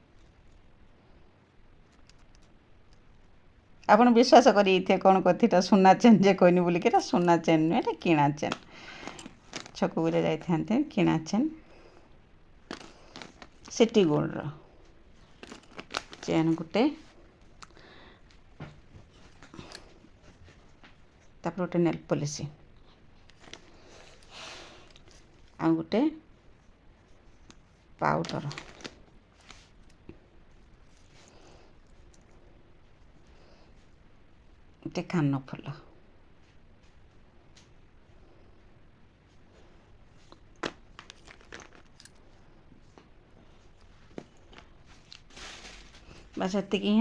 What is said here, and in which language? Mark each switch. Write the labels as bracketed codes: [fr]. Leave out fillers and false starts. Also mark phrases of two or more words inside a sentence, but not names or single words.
[or] ଆପଣ ବିଶ୍ୱାସ କରିଥିବେ କ'ଣ କଥିଟା ସୁନା ଚେନ୍ ଯେ କହିନି ବୋଲିକି, ଏଇଟା ସୁନା ଚେନ୍ ନୁହେଁ, ଏଇଟା କିଣା ଚେନ୍। ଛକକୁ ଯାଇଥାନ୍ତେ, କିଣା ଚେନ୍, ସିଟି ଗୋଲ୍ଡର। ଚେନ୍ ଗୋଟେ ତାପର ଗୋଟେ [en] nail polish [or] ଆ ଗୋଟେ ପାଉଡର ଗୋଟେ କାନ ଫୁଲ ବସ୍ ଏତିକି ହିଁ